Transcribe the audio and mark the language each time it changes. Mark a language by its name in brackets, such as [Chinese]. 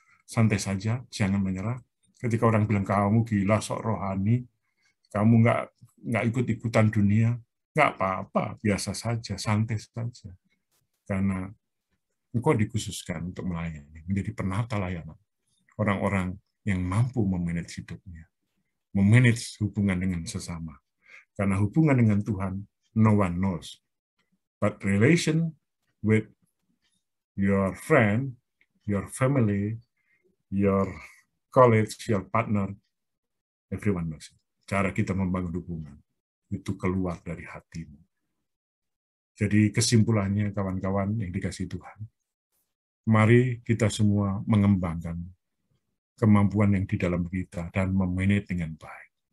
[Indonesian] Santai saja, jangan menyerah. Ketika orang bilang kamu gila, sok rohani, kamu nggak ikut-ikutan dunia, nggak apa-apa, biasa saja, santai saja. Karena engkau dikhususkan untuk melayani, menjadi penata layanan. Orang-orang yang mampu memanage hidupnya, memanage hubungan dengan sesama. Karena hubungan dengan Tuhan, [English] no one knows. But relation with your friend, your family, your colleague, your partner, everyone knows. [Indonesian] Cara kita membangun hubungan itu keluar dari hatimu. Jadi kesimpulannya kawan-kawan yang dikasihi Tuhan, mari kita semua mengembangkan kemampuan yang di dalam kita dan memanage dengan baik.